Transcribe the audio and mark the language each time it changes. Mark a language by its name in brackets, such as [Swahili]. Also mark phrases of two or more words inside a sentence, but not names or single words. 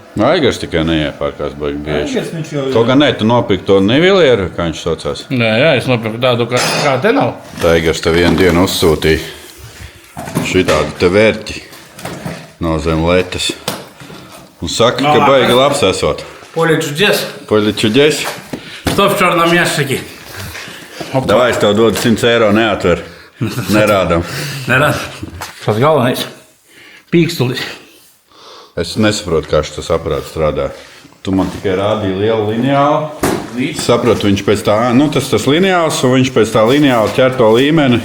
[Latvian] Aigars tikai neiepārkās baigi bieži. Aigars viņš jau... Kaut gan ne, tu nopirki to nivilieru, kā viņš saucās. Nē, jā, es nopirku tādu, kā te nav. Tā Aigars te vienu dienu uzsūtīja šitādu te vērķi no zem letes. Un saka, ka baigi labs esot. [Russian] Поле чудес. Поле чудес. Что в черном ящике? [Latvian] Davai, es tev dodu 100 eiro, neatver. Nerādam. Nerad. Tas galvenais. Pīkstulis. Es nesaprotu, kā šis aparāts strādā. Tu man tikai rādīji lielu lineālu. Saprotu, viņš pēc tā, tas lineāls, un viņš pēc tā lineāli ķer to līmeni.